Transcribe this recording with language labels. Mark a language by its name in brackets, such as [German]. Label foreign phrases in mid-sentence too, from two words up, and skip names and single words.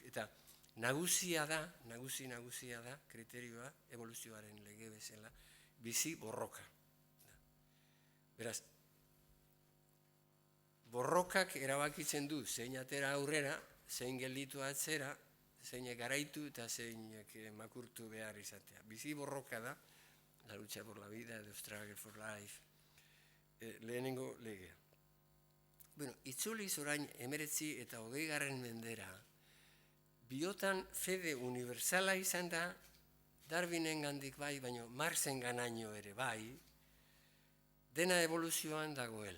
[Basque] Eta nagusia da kriterioa evoluzioaren lege bezala, bizi borroka. Beraz, borrokak erabakitzen du zein atera aurrera, zein gelditu atzera, zein garaitu eta zein makurtu behar izatea. Bizi borroka da, [Spanish] la lucha por la vida, [English] the struggle for life, [Basque] lehenengo legea. Bueno, itzuliz orain 19 eta 20. mendera, biotan fede universala izan da, Darwinen gandik bai, baina Marxen ganaino ere bai, dena evoluzioan dagoela.